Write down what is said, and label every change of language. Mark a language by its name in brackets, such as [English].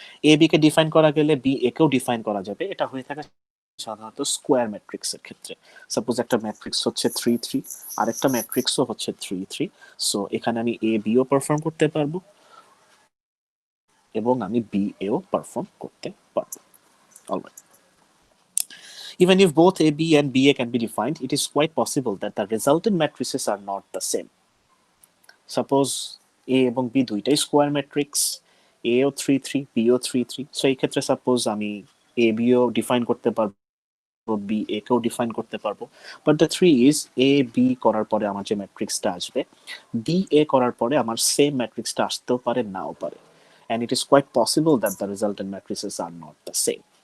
[Bangla] A B K define করা গেলে B A কেও ডিফাইন করা যাবে, এটা হয়ে থাকে সাধারণত স্কোয়ার ম্যাট্রিক্সের ক্ষেত্রে। সাপোজ একটা ম্যাট্রিক্স হচ্ছে 3 3, আরেকটা ম্যাট্রিক্সও হচ্ছে 3 3। সো এখানে আমি এ বিও পারফর্ম করতে পারবো এবং আমি বি এও পারফর্ম করতে পারবো। [English] Alright, even if both A, B and BA can be defined, it is quite possible that the resultant matrices are not the same. [Bangla] Suppose A এবং B দুইটাই square matrix, A O 3 3, B O 3 3। So এই ক্ষেত্রে suppose আমি A B O define করতে পারবো, B A কেও define করতে পারবো, but the three is A B করার পরে আমার যে ম্যাট্রিক্সটা আসবে, বি এ করার পরে আমার সেম ম্যাট্রিক্সটা আসতেও পারে, নাও পারে, [English] and it is quite possible that the resultant matrices are not the same.